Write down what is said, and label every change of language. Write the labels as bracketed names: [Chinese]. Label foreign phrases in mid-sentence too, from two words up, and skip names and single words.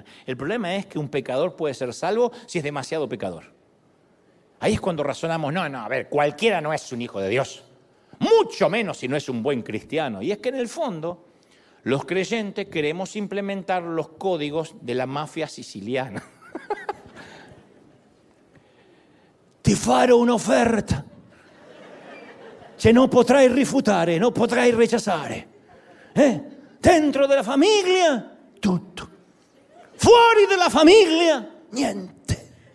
[Spanish] El problema es que un pecador puede ser salvo si es demasiado pecador. Ahí es cuando razonamos, no, a ver, cualquiera no es un hijo de Dios. Mucho menos si no es un buen cristiano. Y es que en el fondo, los creyentes queremos implementar los códigos de la mafia siciliana. [Italian] Ti farò un'offerta. Se non potrai rifiutare, non potrai rechazare. Dentro della famiglia, tutto. Fuori della famiglia, niente.